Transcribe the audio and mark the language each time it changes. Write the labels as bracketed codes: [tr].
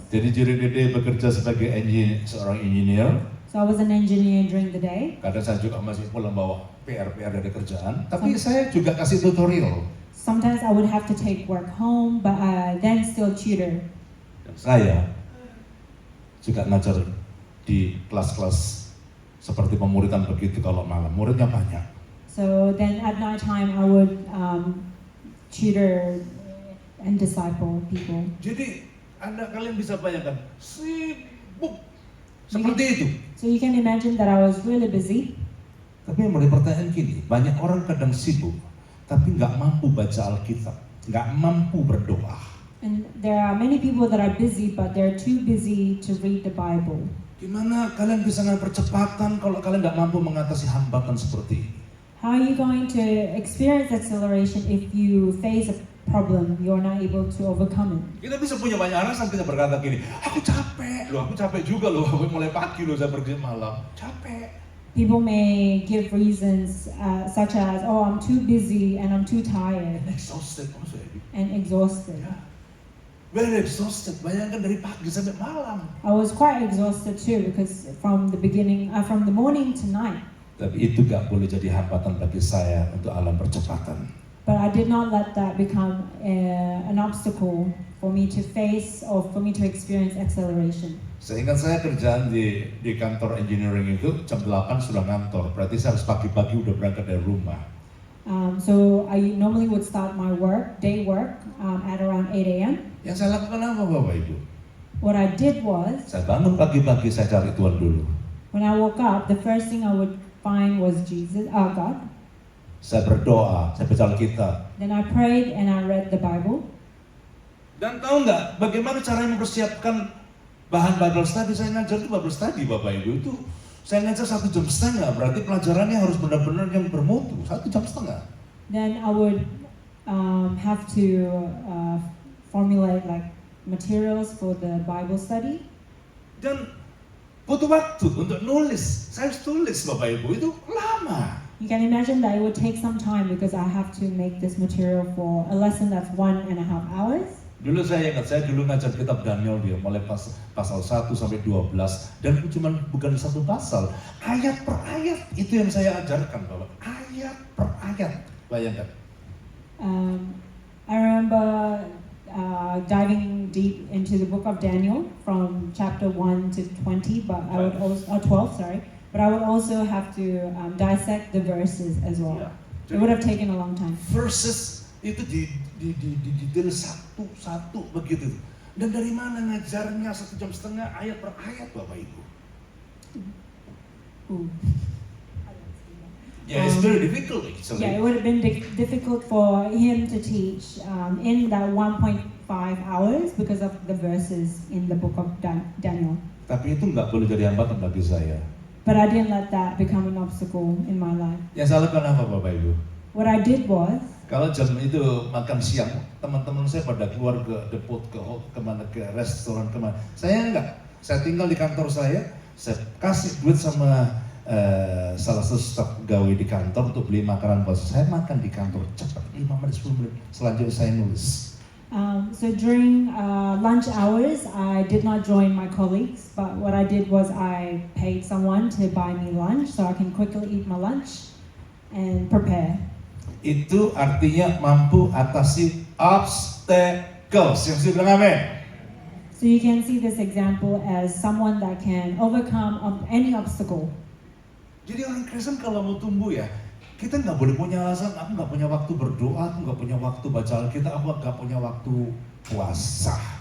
[id] Jadi [en] during the day [id] bekerja sebagai seorang engineer. [en] So I was an engineer during the day. [id] Kadang saya juga masih pulang bawa PR dari kerjaan, tapi saya juga kasih tutorial. [en] Sometimes I would have to take work home, but I then still tutor. [id] Dan saya juga ngajar di kelas-kelas seperti pemuridan begitu kalau malam. Muridnya banyak. [en] So then at night time, I would tutor and disciple people. [id] Jadi kalian bisa bayangkan sibuk seperti itu. [en] So you can imagine that I was really busy. [id] Tapi yang mulai pertanyaan gini, banyak orang kadang sibuk, tapi nggak mampu baca Alkitab, nggak mampu berdoa. [en] And there are many people that are busy, but they're too busy to read the Bible. [id] Gimana kalian bisa ngambil percepatan kalau kalian nggak mampu mengatasi hambatan seperti ini? [en] How are you going to experience acceleration if you face a problem you're not able to overcome it? [id] Kita bisa punya banyak alasan kita berkata gini, aku capek juga loh, aku mulai pagi loh saya pergi malam, capek. [en] People may give reasons such as, oh, I'm too busy and I'm too tired Exhausted also [id] ya. [en] and exhausted. [id] Ya. [en] Very exhausted, [id] bayangkan dari pagi sampai malam. [en] I was quite exhausted too because from the morning to night. [id] Tapi itu gak boleh jadi hambatan bagi saya untuk alam percepatan. [en] But I did not let that become an obstacle for me to face or for me to experience acceleration. [id] Seingat saya kerjaan di kantor engineering itu jam 8 sudah ngantor, berarti saya harus pagi-pagi udah berangkat dari rumah. [en] So I normally would start my day work at around 8 a.m. [id] Yang saya lakukan apa Bapak Ibu? [en] What I did was, [id] Saya bangun pagi-pagi, saya cari Tuhan dulu. [en] when I woke up, the first thing I would find was God. [id] Saya berdoa, saya baca Alkitab. [en] Then I prayed and I read the Bible. [id] Dan tahu nggak bagaimana cara mempersiapkan bahan Bible study? Saya ngajar itu Bible study Bapak Ibu itu. Saya ngajar 1,5 jam, berarti pelajarannya harus benar-benar yang bermutu, 1,5 jam. [en] Then I would have to formulate like materials for the Bible study. [id] Dan butuh waktu untuk nulis. Saya harus tulis Bapak Ibu, itu lama. [en] You can imagine that it would take some time because I have to make this material for a lesson that's 1.5 hours. [id] Dulu saya ingat, saya dulu ngajar kitab Daniel dia mulai pasal 1 sampai 12 dan bukan satu pasal, ayat per ayat itu yang saya ajarkan Bapak. Ayat per ayat, bayangkan. [en] I remember diving deep into the book of Daniel from chapter 1 to 20, but I would also 12, sorry. But I would also have to dissect the verses as well. [id] Ya. [en] It would have taken a long time. [id] Verses itu detail satu-satu begitu. Dan dari mana ngajarnya 1,5 jam ayat per ayat Bapak Ibu? Ooh. [en] Yeah, it's very difficult actually. Yeah, it would have been difficult for him to teach in that 1.5 hours because of the verses in the book of Daniel. [id] Tapi itu nggak boleh jadi hambatan bagi saya. [en] But I didn't let that become an obstacle in my life. [id] Yang saya lakukan apa Bapak Ibu? [en] What I did was, [id] Kalau jam itu makan siang, teman-teman saya pada keluar ke depot, ke restoran kemana. Saya enggak, saya tinggal di kantor saya kasih duit sama salah satu staf gawe di kantor untuk beli makanan buat saya makan di kantor cepat 5 menit 10 menit selanjutnya saya nulis. [en] So during lunch hours, I did not join my colleagues, but what I did was I paid someone to buy me lunch so I can quickly eat my lunch and prepare. [id] Itu artinya mampu atasi obstacles. Yang sudah bilang amin. [en] So you can see this example as someone that can overcome any obstacle. [id] Jadi orang Kristen kalau mau tumbuh ya, kita nggak boleh punya alasan, aku nggak punya waktu berdoa, aku nggak punya waktu baca Alkitab, aku nggak punya waktu puasa.